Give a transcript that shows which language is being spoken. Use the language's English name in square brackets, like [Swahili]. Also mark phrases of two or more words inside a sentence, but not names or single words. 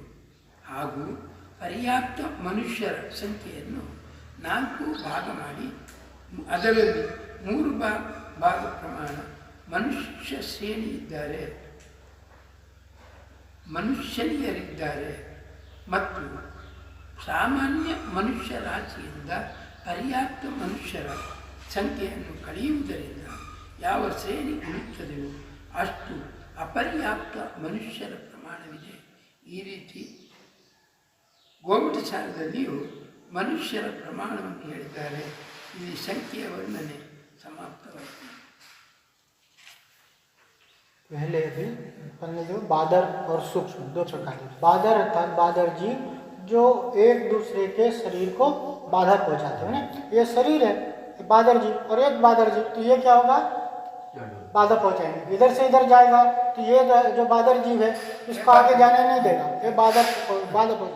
[Kannada] ಹಾಗೂ ಪರ್ಯಾಪ್ತ ಮನುಷ್ಯರ ಸಂಖ್ಯೆಯನ್ನು 4 ಭಾಗ ಮಾಡಿ ಅದರಲ್ಲಿ 3 ಭಾಗ ಪ್ರಮಾಣ ಮನುಷ್ಯ ಶ್ರೇಣಿ ಇದ್ದಾರೆ, ಮನುಷ್ಯನಿಯರಿದ್ದಾರೆ ಮತ್ತು ಸಾಮಾನ್ಯ ಮನುಷ್ಯ ರಾಶಿಯಿಂದ ಪರ್ಯಾಪ್ತ ಮನುಷ್ಯರ ಸಂಖ್ಯೆಯನ್ನು ಕಳೆಯುವುದರಿಂದ ಯಾವ ಶ್ರೇಣಿ ಉಳಿಯುತ್ತದೆಯೋ ಅಷ್ಟು ಅಪರ್ಯಾಪ್ತ ಮನುಷ್ಯರ ಪ್ರಮಾಣವಿದೆ. ಈ ರೀತಿ ಗೋಮಟಸಾರದಲ್ಲಿಯೂ ಮನುಷ್ಯರ ಪ್ರಮಾಣವನ್ನು ಹೇಳಿದ್ದಾರೆ. ಇಲ್ಲಿ ಸಂಖ್ಯೆಯ ವರ್ಣನೆ समाप्त। [Hindi] पहले जो बादर और सूक्ष्म दो प्रकार के बादर अर्थात बादर जीव जो एक दूसरे के शरीर को बाधा पहुंचाते हैं ना, ये शरीर है बादर जीव और एक बादर जीव, तो ये क्या होगा बाधा पहुंचाएंगे, इधर से इधर जाएगा तो ये जो बादर जीव है इसको आगे जाने नहीं देगा, ये बाधा पहुंचाएगा।